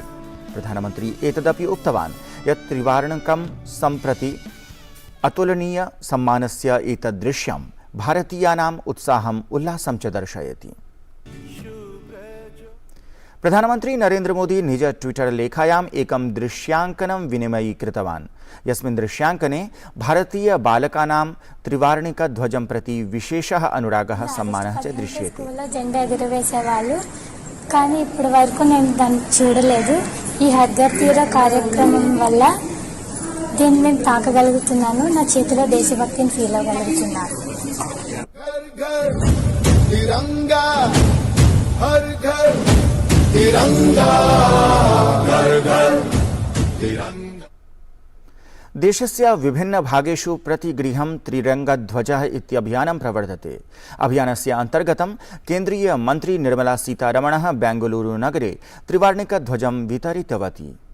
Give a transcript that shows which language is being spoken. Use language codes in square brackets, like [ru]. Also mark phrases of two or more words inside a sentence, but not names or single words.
[sa] प्रधानमन्त्री एतदपि उक्तवान् यत् त्रिवर्णकं सम्प्रति अतुलनीय सम्मानस्य एतदृश्यं भारतीयानाम् उत्साहम् उल्लासं च दर्शयति। प्रधानमन्त्री नरेन्द्र मोदी निज ट्विटर लेखायाम् एकं दृश्यांकनं विनिमयीकृतवान्। यस्मिन् दृश्यांकने भारतीय बालकानां त्रिवर्णिकध्वजं प्रति विशेषः अनुरागः सम्मानः च दृश्यते। [te] జెండా ఎగురవేసేవాళ్ళు కానీ ఇప్పటి వరకు నేను దాన్ని చూడలేదు. ఈ హర్ఘర్ తీర కార్యక్రమం వల్ల దీన్ని నేను తాకగలుగుతున్నాను. నా చేతిలో దేశభక్తిని ఫీల్ అవ్వగలుగుతున్నాను. [hi] तिरंगा हर घर तिरंगा घर घर तिरंगा। [sa] देशस्य विभिन्नभागेषु प्रतिगृहं त्रिरङ्गध्वजः इत्यभियानं प्रवर्तते। अभियानस्य अन्तर्गतं केन्द्रीयमन्त्री निर्मला सीतारमणः बेङ्गलूरुनगरे त्रिवर्णिकध्वजं वितरितवती।